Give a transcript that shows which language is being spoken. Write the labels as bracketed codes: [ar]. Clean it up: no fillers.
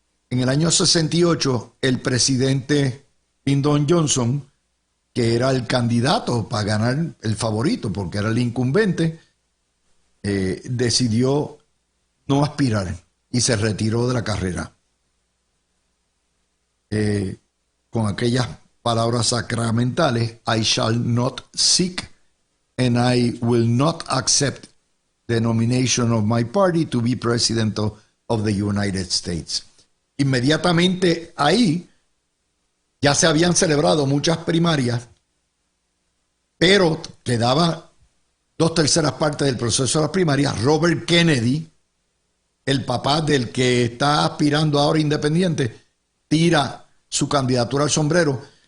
[es] En el año 68, el presidente Lyndon Johnson, que era el candidato para ganar, el favorito, porque era el incumbente, decidió no aspirar y se retiró de la carrera. Con aquellas palabras sacramentales: [en] I shall not seek and I will not accept the nomination of my party to be president of the United States. [es] Inmediatamente ahí ya se habían celebrado muchas primarias, pero quedaba 2/3 partes del proceso de las primarias. Robert Kennedy, el papá del que está aspirando ahora independiente, tira su candidatura al sombrero.